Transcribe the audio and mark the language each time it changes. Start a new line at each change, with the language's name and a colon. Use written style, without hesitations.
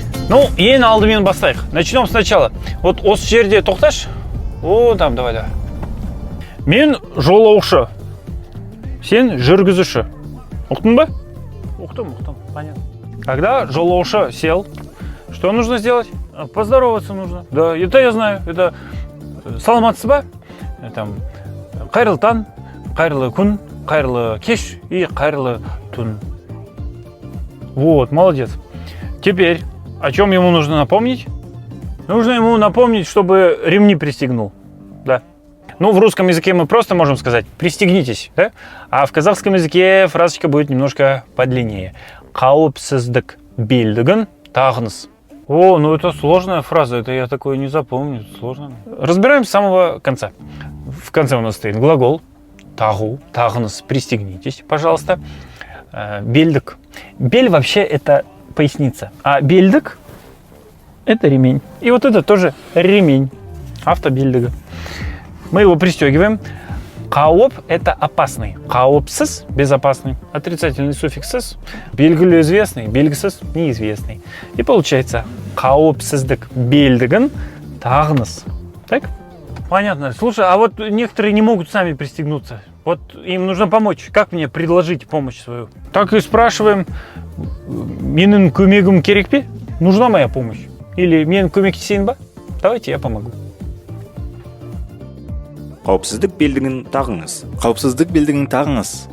Russian: Ну,
Kazakh: ең алдымен бастайық.
Russian: Начнем сначала. Вот
Kazakh: осы жерде тоқташ.
Russian: О, там, давай.
Kazakh: Мен жолаушы. Сен жүргізуші. Ұқтың ба? Ұқтым,
Russian: понятно. Когда жолаушы сел, что нужно сделать? Поздороваться нужно. Да, это я знаю. Это
Kazakh: саламатсыз ба? Там, қайырлы таң, қайырлы күн, қайырлы кеш и қайырлы түн.
Russian: Вот, молодец. Теперь, о чем ему нужно напомнить? Нужно ему напомнить, чтобы ремни пристегнул. Да. Ну, в русском языке мы просто можем сказать «пристегнитесь», да? А в казахском языке фразочка будет немножко подлиннее.
Kazakh: «Қауіпсіздік белдігін тағыңыз».
Russian: О, ну это сложная фраза, это я такое не запомню, сложно. Разбираем с самого конца. В конце у нас стоит глагол «тағу», «тағыңыз», «пристегнитесь», пожалуйста. Белдік. Бель вообще это поясница, а белдік это ремень. И вот это тоже ремень автобельдігі. Мы его пристегиваем. Қауіп – это опасный. Қауіпсіз – безопасный. Отрицательный суффикс «сіз». Белгілі известный, белгісіз – неизвестный. И получается
Kazakh: қауіпсіздік белдігін тағыңыз.
Russian: Так? Понятно. Слушай, а вот некоторые не могут сами пристегнуться. Вот им нужно помочь. Как мне предложить помощь свою? Так и спрашиваем.
Kazakh: Менің көмегім керек пе?
Russian: Нужна моя помощь?
Kazakh: Или мен көмектесейін ба?
Russian: Давайте я помогу.
Kazakh: Қауіпсіздік белдігін тағыңыз. Қауіпсіздік белдігін тағыңыз.